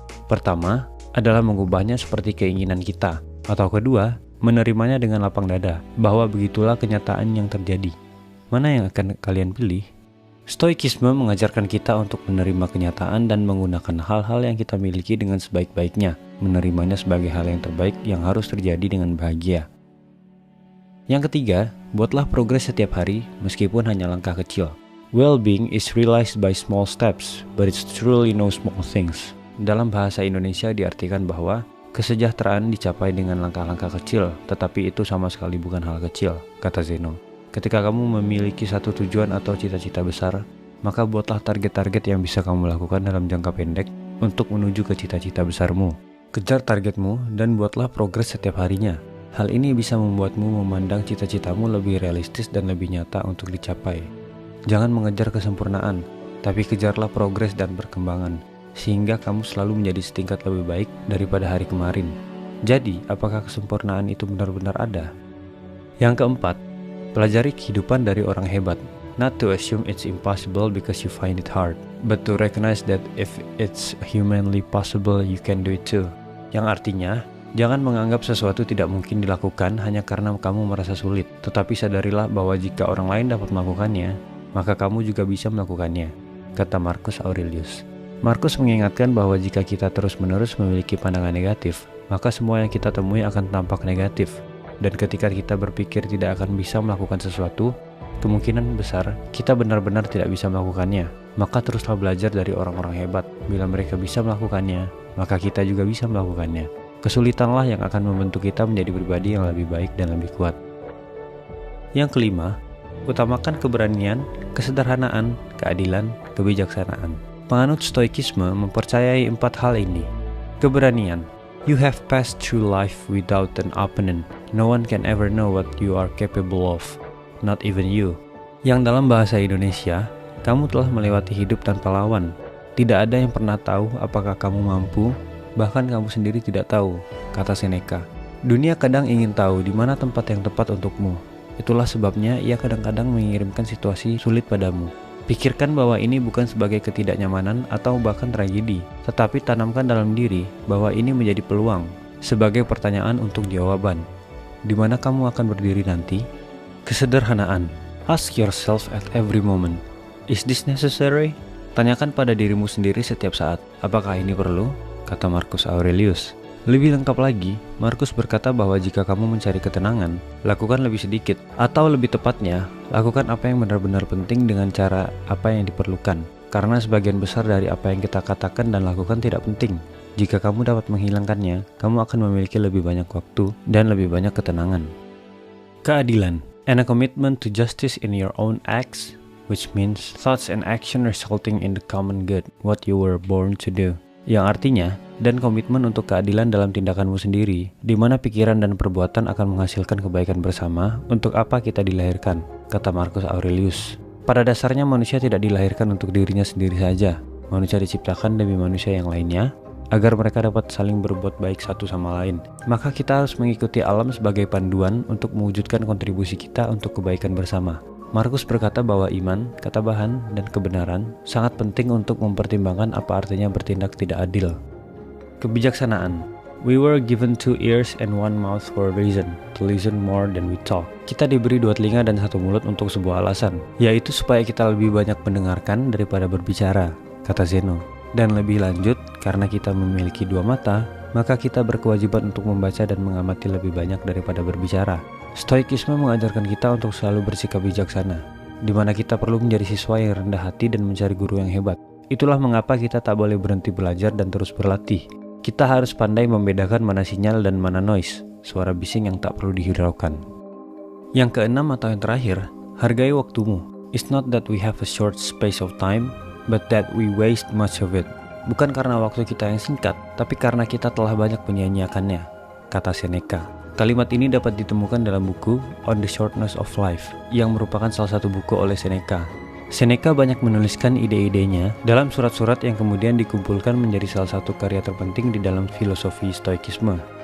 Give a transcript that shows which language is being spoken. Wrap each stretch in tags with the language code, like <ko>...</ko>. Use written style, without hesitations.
<id>Pertama, adalah mengubahnya seperti keinginan kita, atau kedua, menerimanya dengan lapang dada, bahwa begitulah kenyataan yang terjadi. Mana yang akan kalian pilih? Stoikisme mengajarkan kita untuk menerima kenyataan dan menggunakan hal-hal yang kita miliki dengan sebaik-baiknya, menerimanya sebagai hal yang terbaik yang harus terjadi dengan bahagia. Yang ketiga, buatlah progres setiap hari meskipun hanya langkah kecil.</id> <en>Well-being is realized by small steps, but it's truly no small things.</en> <id>Dalam bahasa Indonesia diartikan bahwa kesejahteraan dicapai dengan langkah-langkah kecil, tetapi itu sama sekali bukan hal kecil, kata Zeno. Ketika kamu memiliki satu tujuan atau cita-cita besar, maka buatlah target-target yang bisa kamu lakukan dalam jangka pendek untuk menuju ke cita-cita besarmu. Kejar targetmu dan buatlah progres setiap harinya. Hal ini bisa membuatmu memandang cita-citamu lebih realistis dan lebih nyata untuk dicapai. Jangan mengejar kesempurnaan, tapi kejarlah progres dan perkembangan, sehingga kamu selalu menjadi setingkat lebih baik daripada hari kemarin. Jadi, apakah kesempurnaan itu benar-benar ada? Yang keempat, pelajari kehidupan dari orang hebat.</id> <en>Not to assume it's impossible because you find it hard, but to recognize that if it's humanly possible, you can do it too.</en> <id>Yang artinya, jangan menganggap sesuatu tidak mungkin dilakukan hanya karena kamu merasa sulit, tetapi sadarilah bahwa jika orang lain dapat melakukannya, maka kamu juga bisa melakukannya, kata Marcus Aurelius. Marcus mengingatkan bahwa jika kita terus-menerus memiliki pandangan negatif, maka semua yang kita temui akan tampak negatif. Dan ketika kita berpikir tidak akan bisa melakukan sesuatu, kemungkinan besar kita benar-benar tidak bisa melakukannya. Maka teruslah belajar dari orang-orang hebat. Bila mereka bisa melakukannya, maka kita juga bisa melakukannya. Kesulitanlah yang akan membentuk kita menjadi pribadi yang lebih baik dan lebih kuat. Yang kelima, utamakan keberanian, kesederhanaan, keadilan, kebijaksanaan. Penganut stoikisme mempercayai 4 hal ini. Keberanian.</id> <en>You have passed through life without an opponent. No one can ever know what you are capable of, not even you.</en> <id>Yang dalam bahasa Indonesia, kamu telah melewati hidup tanpa lawan. Tidak ada yang pernah tahu apakah kamu mampu, bahkan kamu sendiri tidak tahu, kata Seneca. Dunia kadang ingin tahu di mana tempat yang tepat untukmu, Itulah sebabnya ia kadang-kadang mengirimkan situasi sulit padamu. Pikirkan bahwa ini bukan sebagai ketidaknyamanan atau bahkan tragedi, tetapi tanamkan dalam diri bahwa ini menjadi peluang, sebagai pertanyaan untuk jawaban. Di mana kamu akan berdiri nanti? Kesederhanaan.</id> <en>Ask yourself at every moment, is this necessary?</en> <id>Tanyakan pada dirimu sendiri setiap saat, apakah ini perlu? Kata Marcus Aurelius. Lebih lengkap lagi, Marcus berkata bahwa jika kamu mencari ketenangan, lakukan lebih sedikit, atau lebih tepatnya, lakukan apa yang benar-benar penting dengan cara apa yang diperlukan. Karena sebagian besar dari apa yang kita katakan dan lakukan tidak penting. Jika kamu dapat menghilangkannya, kamu akan memiliki lebih banyak waktu dan lebih banyak ketenangan.</id> <en>Keadilan, and a commitment to justice in your own acts, which means thoughts and action resulting in the common good, what you were born to do.</en> <id>Yang artinya, dan komitmen untuk keadilan dalam tindakanmu sendiri, di mana pikiran dan perbuatan akan menghasilkan kebaikan bersama untuk apa kita dilahirkan, kata Marcus Aurelius. Pada dasarnya manusia tidak dilahirkan untuk dirinya sendiri saja. Manusia diciptakan demi manusia yang lainnya, agar mereka dapat saling berbuat baik satu sama lain. Maka kita harus mengikuti alam sebagai panduan untuk mewujudkan kontribusi kita untuk kebaikan bersama. Marcus berkata bahwa iman, ketabahan, dan kebenaran sangat penting untuk mempertimbangkan apa artinya bertindak tidak adil. Kebijaksanaan.</id> <en>We were given 2 ears and 1 mouth for a reason, to listen more than we talk.</en> <id>Kita diberi 2 telinga dan 1 mulut untuk sebuah alasan, yaitu supaya kita lebih banyak mendengarkan daripada berbicara, kata Zeno. Dan lebih lanjut, karena kita memiliki 2 mata, maka kita berkewajiban untuk membaca dan mengamati lebih banyak daripada berbicara. Stoikisme mengajarkan kita untuk selalu bersikap bijaksana, di mana kita perlu menjadi siswa yang rendah hati dan mencari guru yang hebat. Itulah mengapa kita tak boleh berhenti belajar dan terus berlatih. Kita harus pandai membedakan mana sinyal dan mana noise, suara bising yang tak perlu dihiraukan. Yang keenam atau yang terakhir, hargai waktumu.</id> <en>It's not that we have a short space of time, but that we waste much of it.</en> <id>Bukan karena waktu kita yang singkat, tapi karena kita telah banyak menyia-nyiakannya, kata Seneca. Kalimat ini dapat ditemukan dalam buku On the Shortness of Life, yang merupakan salah satu buku oleh Seneca. Seneca banyak menuliskan ide-idenya dalam surat-surat yang kemudian dikumpulkan menjadi salah satu karya terpenting di dalam filosofi Stoikisme.</id>